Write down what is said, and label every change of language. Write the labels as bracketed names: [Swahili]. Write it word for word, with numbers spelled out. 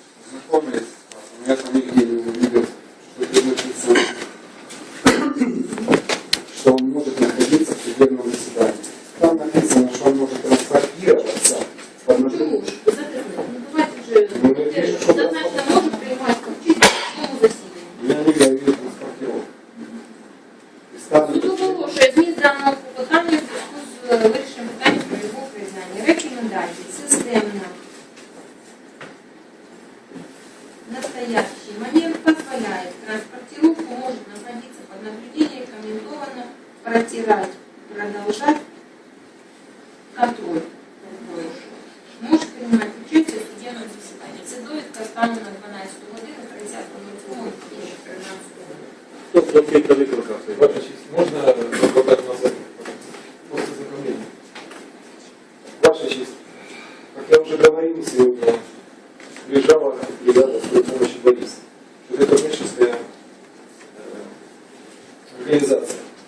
[Russian] знакомились, у меня там нигде не увидел, что переносится, что он может находиться в судебном заседании. Там написано, что он может транспортироваться. Ну, что бывает уже, что однозначно может принимать конфликт в засіданні. Я не говорю транспортировку. [Ukrainian] Суд оголошує зміст даного клопотання в зв'язку з е, вирішенням питання про його признання. Рекомендації. Системна. [Russian] Настоящий момент позволяет транспортировку может находиться под наблюдением, рекомендовано протирать, продолжать контроль. Может принимать участие в судебном заседанні. [Ukrainian] Це довідка станом на дванадцяту годину тридцятого лютого дві тисячі тринадцятого року. Тобто кілька викликав. [Russian] Ваша честь, можно адвокат назад? После знакомления. Ваша честь, как я уже говорил сегодня, приезжала бригада своей помощи Бориса. Вот это коммерческая э, организация.